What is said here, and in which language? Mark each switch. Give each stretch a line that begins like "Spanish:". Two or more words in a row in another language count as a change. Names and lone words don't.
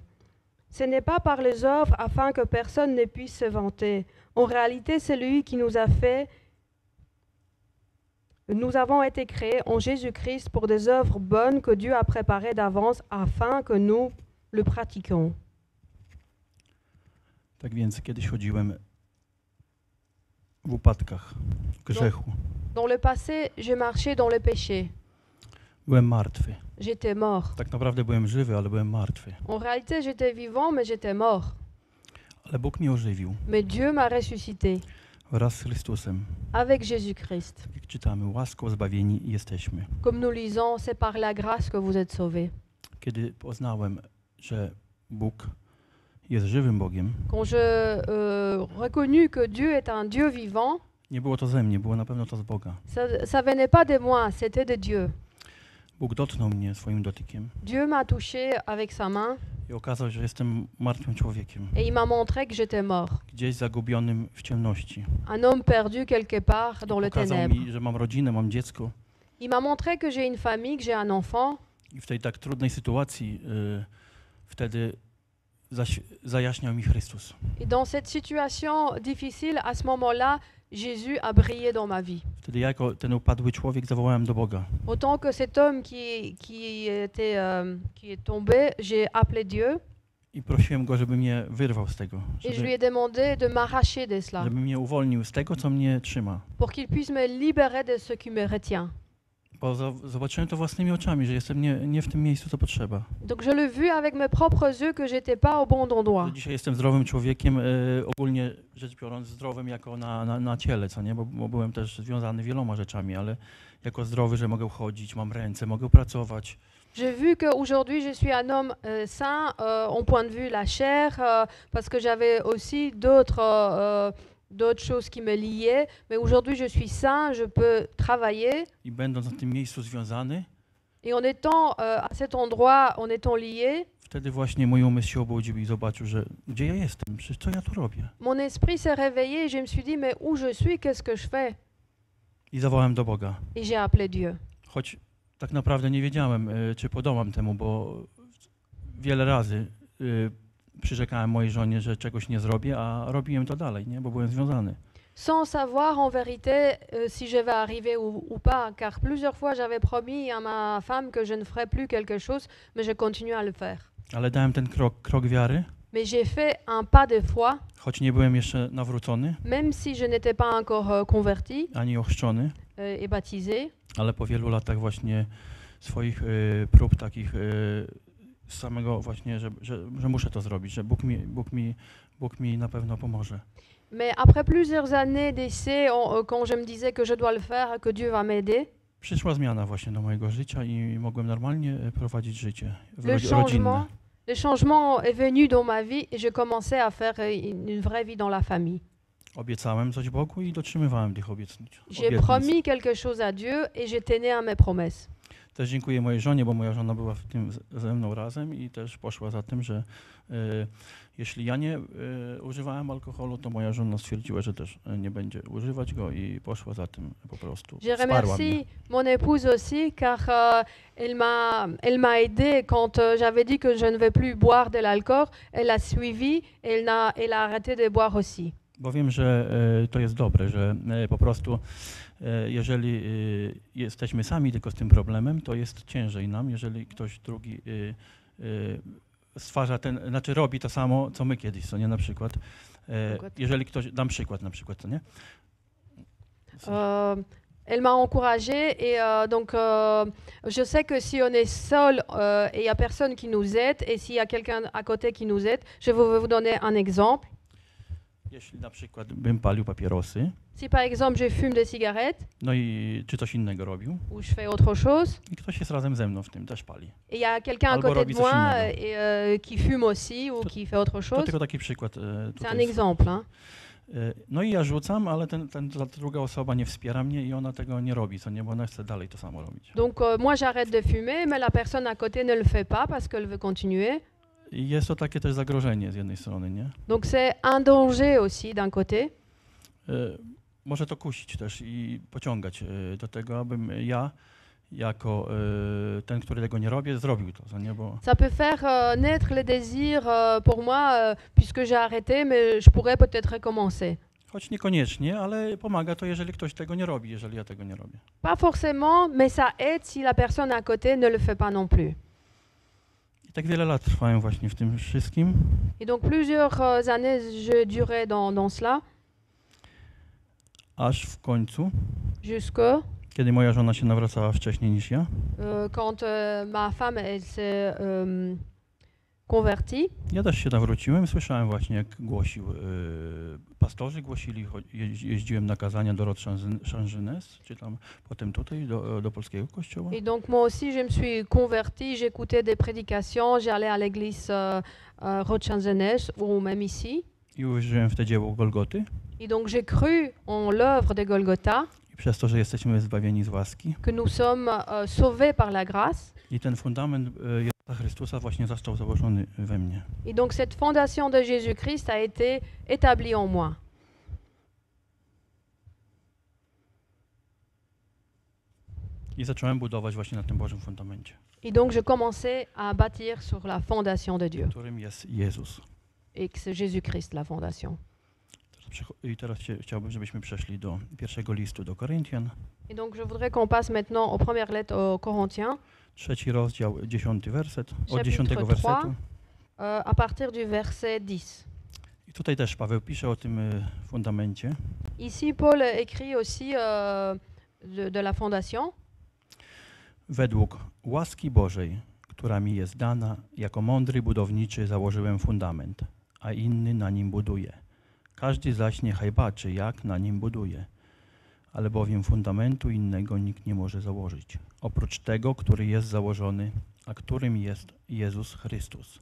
French: Ce n'est pas par les œuvres afin que personne ne puisse se vanter. En réalité, c'est lui qui nous a fait. Nous avons été créés en Jésus-Christ pour des œuvres bonnes que Dieu a préparées d'avance afin que nous le pratiquions.
Polish: Tak więc kiedyś chodziłem w upadkach, w grzechu.
French: Dans le passé, je marchais dans le péché.
Polish: Byłem martwy.
French: J'étais mort.
Polish: Tak naprawdę byłem żywy, ale byłem martwy.
French: En réalité, j'étais vivant, mais j'étais mort.
Polish: Ale Bóg mnie ożywił
French: Mais Dieu m'a ressuscité
Polish: wraz z Chrystusem.
French: avec Jésus-Christ.
Polish: Tak jak czytamy, łaską zbawieni jesteśmy.
French: Comme nous lisons, c'est par la grâce que vous êtes sauvés.
Polish: Kiedy poznałem, że Bóg jest żywym Bogiem,
French: Quand je reconnus que Dieu est un Dieu vivant,
Polish: nie było to ze mnie, było na pewno to z Boga.
French: ça venait pas de moi, c'était de Dieu.
Polish: Bóg dotknął mnie swoim dotykiem
French: Dieu m'a touché avec sa main
Polish: i okazał, że jestem martwym człowiekiem,
French: et il m'a montré que j'étais mort.
Polish: gdzieś zagubionym w ciemności.
French: Un homme perdu quelque part dans le
Polish: Pokazał
French: ténèbre.
Polish: mi, że mam rodzinę, mam dziecko
French: Il m'a montré que j'ai une famille, que j'ai un enfant.
Polish: i w tej tak trudnej sytuacji wtedy zajaśniał mi Chrystus.
French: Et dans cette situation difficile, à ce moment-là, Jésus a brillé dans ma vie.
Polish: Wtedy ja jako ten upadły człowiek zawołałem do Boga.
French: Autant que cet homme qui est tombé, j'ai appelé Dieu
Polish: I prosiłem Go, żeby mnie wyrwał z tego,
French: et je lui ai demandé de m'arracher de cela,
Polish: żeby mnie uwolnił z tego, co mnie trzyma.
French: pour qu'il puisse me libérer de ce qui me retient.
Polish: Bo zobaczyłem to własnymi oczami, że jestem nie w tym miejscu, co potrzeba.
French: Donc je l'ai vu avec mes propres yeux que j'étais pas au bon endroit.
Polish: Że dzisiaj jestem zdrowym człowiekiem, ogólnie rzecz biorąc zdrowym jako na ciele, co nie? Bo byłem też związany wieloma rzeczami, ale jako zdrowy, że mogę chodzić, mam ręce, mogę pracować.
French: J'ai vu qu'aujourd'hui je suis un homme sain en point de vue la chair, parce que j'avais aussi d'autres choses qui me liaient, mais aujourd'hui je suis sain, je peux travailler.
Polish: I będąc na tym miejscu związany,
French: Et en étant à cet endroit, en étant lié,
Polish: wtedy właśnie mój umysł się obudził i zobaczył, że gdzie ja jestem, przecież co ja tu robię.
French: mon esprit s'est réveillé et je me suis dit, mais où je suis, qu'est-ce que je fais?
Polish: I zawołałem do Boga.
French: Et j'ai appelé Dieu.
Polish: Choć tak naprawdę nie wiedziałem, czy podołam temu, bo wiele razy przyrzekałem mojej żonie, że czegoś nie zrobię, a robiłem to dalej, nie? Bo byłem związany.
French: Sans savoir en vérité si je vais arriver ou pas, car plusieurs fois j'avais promis à ma femme que je ne ferais plus quelque chose, mais je continue à le faire.
Polish: Ale dałem ten krok wiary,
French: Mais j'ai fait un pas de foi,
Polish: choć nie byłem jeszcze nawrócony,
French: même si je n'étais pas encore converti
Polish: ani ochrzczony,
French: et baptisé.
Polish: ale po wielu latach właśnie swoich prób takich z samego właśnie, że muszę to zrobić, że Bóg mi na pewno pomoże.
French: Mais après plusieurs années d'essai, quand je me disais que je dois le faire, que Dieu va m'aider,
Polish: Przyszła zmiana właśnie do mojego życia i mogłem normalnie prowadzić życie
French: le changement est venu dans ma vie et je commençais à faire une vraie vie dans la famille.
Polish: Obiecałem coś Bogu i dotrzymywałem tych obietnic.
French: J'ai promis quelque chose à Dieu et j'ai tenu à mes promesses.
Polish: Też dziękuję mojej żonie, bo moja żona była w tym ze mną razem i też poszła za tym, że jeśli ja nie używałem alkoholu, to moja żona stwierdziła, że też nie będzie używać go i poszła za tym po prostu.
French: Je
Polish: Wsparła mnie.
French: remercie mon épouse aussi car elle m'a aidé quand j'avais dit que je ne vais plus boire de l'alcool. Elle a suivi et elle a arrêté de boire aussi.
Polish: Bo wiem, że to jest dobre, że po prostu jeżeli jesteśmy sami tylko z tym problemem, to jest ciężej nam, jeżeli ktoś drugi stwarza znaczy robi to samo, co my kiedyś, co nie, na przykład. Jeżeli ktoś, dam przykład na przykład, co nie?
French: Elle m'a encouragée et donc je sais que si on est seul et il n'y a personne qui nous aide et s'il y a quelqu'un à côté qui nous aide, je vais vous donner un exemple.
Polish: Jeśli na przykład bym palił papierosy,
French: Si par exemple je fume des cigarettes
Polish: no i czy coś innego robił,
French: ou je fais autre chose,
Polish: i ktoś jest razem ze mną w tym, też pali.
French: et il y a quelqu'un à
Polish: Albo
French: côté
Polish: robi
French: de
Polish: coś
French: moi
Polish: innego.
French: et, qui fume aussi ou
Polish: To-
French: qui fait autre
Polish: To
French: chose,
Polish: tylko taki przykład.
French: c'est
Polish: Tutaj
French: un
Polish: jest.
French: exemple. Hein.
Polish: No i ja rzucam, ale ta druga osoba nie wspiera mnie i ona tego nie robi, co nie, bo ona chce dalej to samo robić.
French: Donc moi j'arrête de fumer, mais la personne à côté ne le fait pas parce qu'elle veut continuer.
Polish: I jest to takie też zagrożenie z jednej strony, nie?
French: Donc c'est un danger aussi d'un côté.
Polish: Może to kusić też i pociągać do tego, abym ja jako ten, który tego nie robię, zrobił to, co nie, bo
French: Ça peut faire naître le désir pour moi, puisque j'ai arrêté, mais je pourrais peut-être recommencer.
Polish: choć niekoniecznie, ale pomaga to, jeżeli ktoś tego nie robi, jeżeli ja tego nie robię.
French: Pas forcément, mais ça aide si la personne à côté ne le fait pas non plus.
Polish: I tak wiele lat trwałem właśnie w tym wszystkim,
French: Et donc plusieurs années, je durais dans cela,
Polish: aż w końcu,
French: jusque
Polish: kiedy moja żona się nawracała wcześniej niż ja,
French: quand ma femme elle s'est convertie.
Polish: ja też się nawróciłem, słyszałem właśnie, jak głosił, pastorzy głosili, jeździłem na kazania do Rod-Changenès, czy tam potem tutaj do polskiego kościoła.
French: Et donc moi aussi, je me suis convertie, j'écoutais des prédications, j'allais à l'église Rod-Changenès ou même ici.
Polish: I uwierzyłem w te dzieło Golgoty.
French: Et donc j'ai cru en l'œuvre de Golgotha,
Polish: I przez to, że jesteśmy zbawieni z łaski.
French: que nous sommes sauvés par la grâce.
Polish: I ten fundament Jezusa Chrystusa właśnie został założony we mnie.
French: Et donc cette fondation de Jésus-Christ a été établie en moi.
Polish: I zacząłem budować właśnie na tym Bożym fundamencie,
French: Et donc je commençais à bâtir sur la fondation de Dieu.
Polish: którym jest Jezus.
French: Et que c'est Jésus-Christ la fondation.
Polish: I teraz chciałbym, żebyśmy przeszli do pierwszego listu do Koryntian,
French: Et donc je voudrais qu'on passe maintenant aux premières lettres aux Corinthiens,
Polish: 3 rozdział, 10 werset, od
French: Chapitre
Polish: 10 wersetu.
French: à partir du verset 10.
Polish: I tutaj też Paweł pisze o tym fundamencie.
French: Ici, Paul écrit aussi de la fondation.
Polish: Według łaski Bożej, która mi jest dana, jako mądry budowniczy założyłem fundament, a inny na nim buduje. Każdy zaś niechaj baczy, jak na nim buduje. Albowiem fundamentu innego nikt nie może założyć, oprócz tego, który jest założony, a którym jest Jezus Chrystus.